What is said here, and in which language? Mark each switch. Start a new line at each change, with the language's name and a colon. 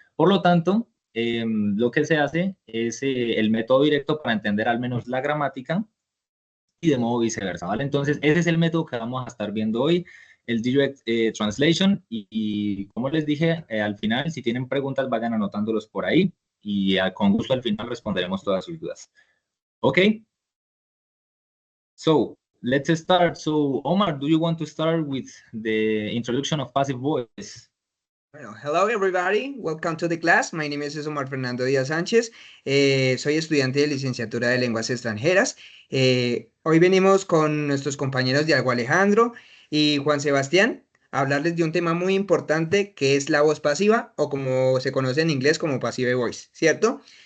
Spanish: Por lo tanto, lo que se hace es el método directo para entender al menos la gramática y de modo viceversa, ¿vale? Entonces, ese es el método que vamos a estar viendo hoy, el Direct Translation, y como les dije, al final, si tienen preguntas, vayan anotándolos por ahí, y con gusto al final responderemos todas sus dudas.
English: ¿Ok? So, let's start. So, Omar, do you want to start with the introduction of passive voice? Bueno, hello everybody, welcome to the class. My name is Omar Fernando Díaz Sánchez.
Spanish: Soy estudiante de licenciatura de lenguas extranjeras. Hoy venimos con nuestros compañeros Diego Alejandro y Juan Sebastián a hablarles de un tema muy importante que es la voz pasiva o como se conoce en inglés como passive voice, ¿cierto?